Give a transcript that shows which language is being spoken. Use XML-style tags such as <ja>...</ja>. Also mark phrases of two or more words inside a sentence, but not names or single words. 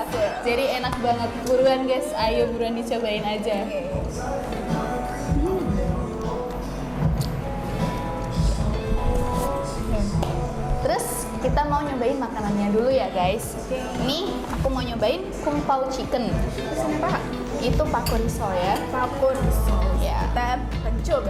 <id>Jadi enak banget. Buruan guys, ayo buruan dicobain aja. kita mau nyobain makanannya dulu ya guys. Ini aku mau nyobain kung pao chicken. Terus ini apa? Itu pakun risol ya. Pakun risol. Ya. Kita akan coba.</id>